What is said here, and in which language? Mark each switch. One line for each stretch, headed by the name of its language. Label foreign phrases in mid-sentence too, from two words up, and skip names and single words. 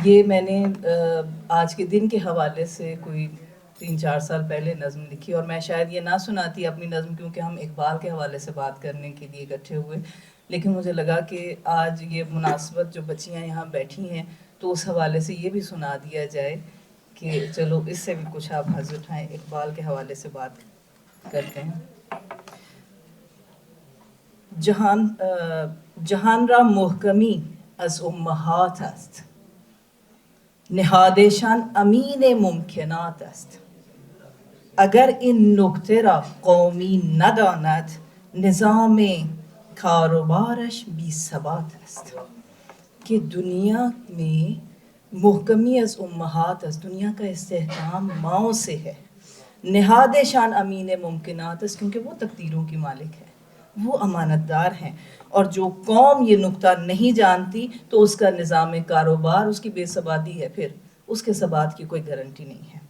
Urdu: یہ میں نے آج کے دن کے حوالے سے کوئی 3-4 سال پہلے نظم لکھی، اور میں شاید یہ نہ سناتی اپنی نظم کیونکہ ہم اقبال کے حوالے سے بات کرنے کے لیے اکٹھے ہوئے، لیکن مجھے لگا کہ آج یہ مناسبت جو بچیاں یہاں بیٹھی ہیں تو اس حوالے سے یہ بھی سنا دیا جائے کہ چلو اس سے بھی کچھ آپ حظ اٹھائیں، اقبال کے حوالے سے بات کرتے ہیں۔
Persian: جهان را محکمی از امهات است، نهادشان امین ممکنات است، اگر این نکته را قومی نداند نظام کاروبارش بی ثبات است۔
Urdu: کہ دنیا میں
Persian: محکمی از امہات است،
Urdu: دنیا کا استحکام ماؤں سے ہے،
Persian: نہاد شان امین ممکنات است،
Urdu: کیونکہ وہ تقدیروں کی مالک ہے، وہ امانت دار ہیں، اور جو قوم یہ نکتہ نہیں جانتی تو اس کا نظام کاروبار اس کی بے ثباتی ہے، پھر اس کے ثبات کی کوئی گارنٹی نہیں ہے۔